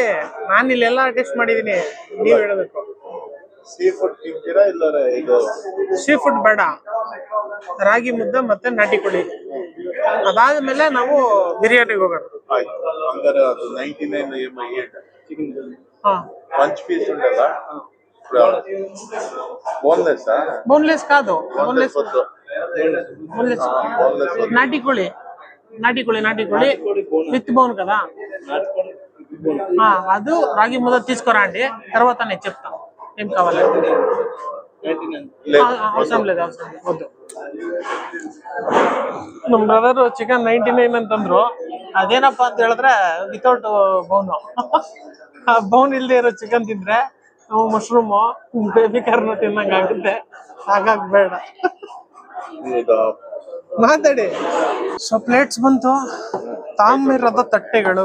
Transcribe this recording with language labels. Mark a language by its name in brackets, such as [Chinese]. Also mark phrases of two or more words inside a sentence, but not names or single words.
[Kannada] ನಾನು ಇಲ್ಲೆಲ್ಲ ಟೇಸ್ಟ್ ಮಾಡಿದ್ದೀನಿ, ನೀವು ಹೇಳಬೇಕು. [English] sea food [Kannada] ತಿಂತೀರಾ ಇಲ್ಲ? [English] sea food [Kannada] ಬೇಡ, ರಾಗಿ ಮುದ್ದೆ ಮತ್ತೆ ನಾಟಿ ಕೋಳಿ, ಅದಾದ್ಮೇಲೆ ನಾವು ಬಿರಿಯಾನಿಗೆ ಹೋಗೋಣ. ಹಂಗಾರೆ ಅದು [Telugu] 99 పంచ్ పీస్ ఉండదా? బోన్లెస్ కాదు, బోన్లెస్ నాటి కోಳಿ [English] with bone [Telugu] కదా. అది రాగి ముద్ద తీసుకురా అండి, తర్వాత నేను చెప్తాను ఏం కావాలి. అవసరం లేదు వద్దు. [Kannada] ನಮ್ಮ ಬ್ರದರ್ ಚಿಕನ್ 99 ಅಂತಂದ್ರು. ಅದೇನಪ್ಪ ಅಂತ ಹೇಳಿದ್ರೆ [English] without bone. [Kannada] ಆ ಬೌನ್ ಇಲ್ದೇ ಇರೋ ಚಿಕನ್ ತಿಂದ್ರೆ ನಾವು [English] mushroom baby corn [Kannada] ತಿನ್ನಂಗ ಆಗುತ್ತೆ, ಹಾಗಾಗಿ ಬೇಡ. ಮಾತಾಡಿ. [English] so plates [Kannada] ಬಂತು, ತಾಮ್ರದ ತಟ್ಟೆಗಳು.